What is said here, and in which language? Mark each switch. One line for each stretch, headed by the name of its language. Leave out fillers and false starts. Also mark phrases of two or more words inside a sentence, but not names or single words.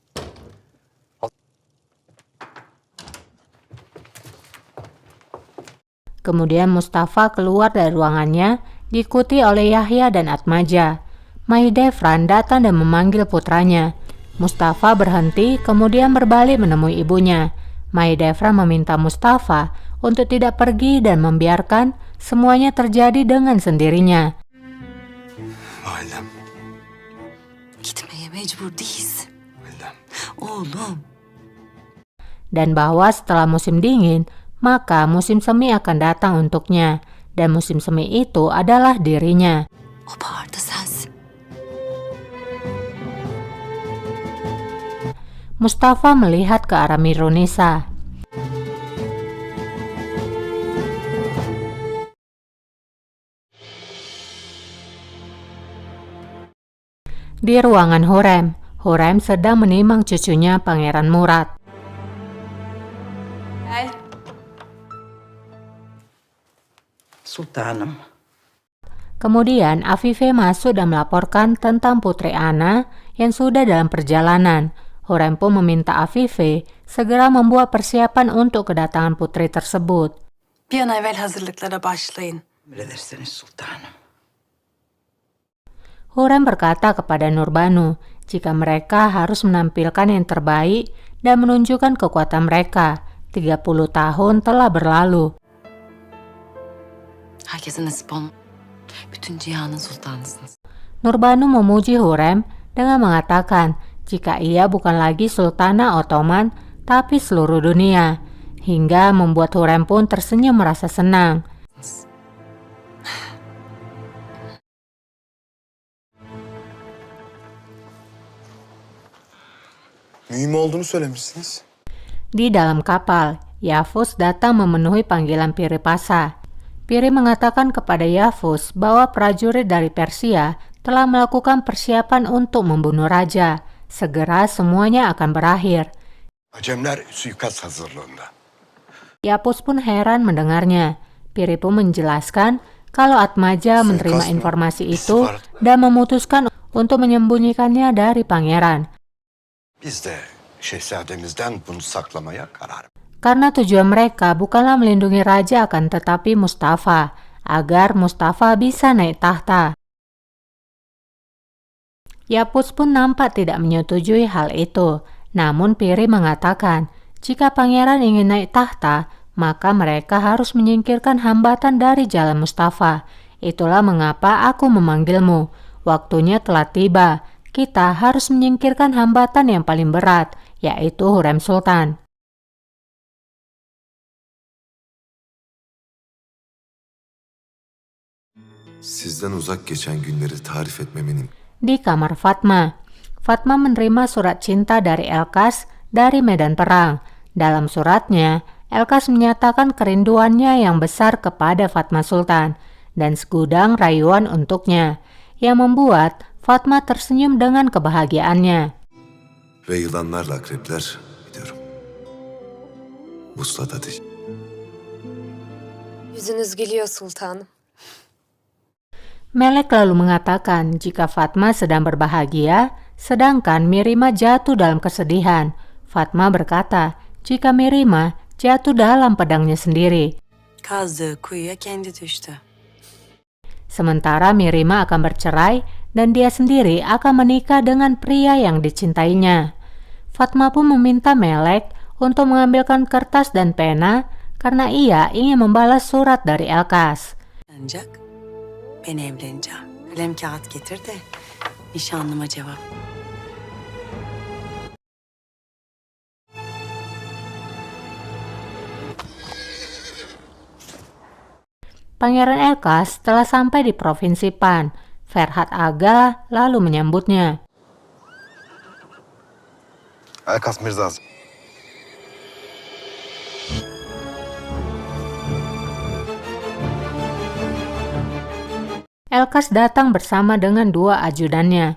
Indonesian: Kemudian Mustafa keluar dari ruangannya, diikuti oleh Yahya dan Atmaja. Mahidevran datang dan memanggil putranya. Mustafa berhenti, kemudian berbalik menemui ibunya. Mahidevran meminta Mustafa untuk tidak pergi dan membiarkan semuanya terjadi dengan sendirinya.
Turkish: Validem, Gitmeye mecbur değiliz. validem. Oğlum.
Indonesian: Dan bahwa setelah musim dingin, maka musim semi akan datang untuknya. Dan musim semi itu adalah dirinya.
Turkish: O baharda sensin.
Indonesian: Mustafa melihat ke arah Mirunisa. Di ruangan Hurrem, Hurrem sedang menimang cucunya Pangeran Murad.
Turkish: Sultanım.
Indonesian: Kemudian Afife masuk dan melaporkan tentang Putri Ana yang sudah dalam perjalanan. Hurrem pun meminta Afife segera membuat persiapan untuk kedatangan putri tersebut.
Turkish: Bir an evvel hazırlıklara başlayın. Emredersiniz sultanım.
Indonesian: Hurrem berkata kepada Nurbanu jika mereka harus menampilkan yang terbaik dan menunjukkan kekuatan mereka. 30 tahun telah berlalu.
Turkish: Herkese nasip olun. Bütün cihanın sultanısınız.
Indonesian: Nurbanu memuji Hurrem dengan mengatakan jika ia bukan lagi Sultana Ottoman tapi seluruh dunia, hingga membuat Hurrem pun tersenyum merasa senang.
Turkish: Mühim olduğunu söylemişsiniz.
Indonesian: Di dalam kapal, Yavuz datang memenuhi panggilan Piri Pasa. Piri mengatakan kepada Yavuz bahwa prajurit dari Persia telah melakukan persiapan untuk membunuh raja. Segera semuanya akan berakhir.
Turkish: Acemler suikast hazırlığında.
Indonesian: Yavuz pun heran mendengarnya. Piri pun menjelaskan kalau Atmaja menerima informasi itu dan memutuskan untuk menyembunyikannya dari pangeran.
Turkish: Biz de şehzademizden bunu saklamaya karar verdik.
Indonesian: Karena tujuan mereka bukanlah melindungi raja akan tetapi Mustafa, agar Mustafa bisa naik tahta. Yavuz pun nampak tidak menyetujui hal itu. Namun Piri mengatakan, jika pangeran ingin naik tahta, maka mereka harus menyingkirkan hambatan dari jalan Mustafa. Itulah mengapa aku memanggilmu. Waktunya telah tiba. Kita harus menyingkirkan hambatan yang paling berat, yaitu Hurrem Sultan.
Turkish: Sizden uzak geçen günleri tarif etmemenin
Indonesian: Di kamar Fatma, Fatma menerima surat cinta dari Elkas dari medan perang. Dalam suratnya, Elkas menyatakan kerinduannya yang besar kepada Fatma Sultan dan segudang rayuan untuknya, yang membuat Fatma tersenyum dengan kebahagiaannya.
Turkish: Ve yılanlarla akrepler biliyorum. Vuslat ateş. Yüzünüz gülüyor sultanım.
Indonesian: Melek lalu mengatakan jika Fatma sedang berbahagia, sedangkan Mirima jatuh dalam kesedihan. Fatma berkata jika Mirima jatuh dalam pedangnya sendiri.
Turkish: Kazdığı kuyuya kendi düştü.
Indonesian: Sementara Mirima akan bercerai dan dia sendiri akan menikah dengan pria yang dicintainya. Fatma pun meminta Melek untuk mengambilkan kertas dan pena karena ia ingin membalas surat dari Elkas.
Turkish: Ancak ben evleneceğim. Kalem kağıt getir de nişanlıma cevap.
Indonesian: Pangeran Elkas telah sampai di Provinsi Pan. Ferhat Aga lalu menyambutnya. Elkas Mirza. Elkas datang bersama dengan dua ajudannya.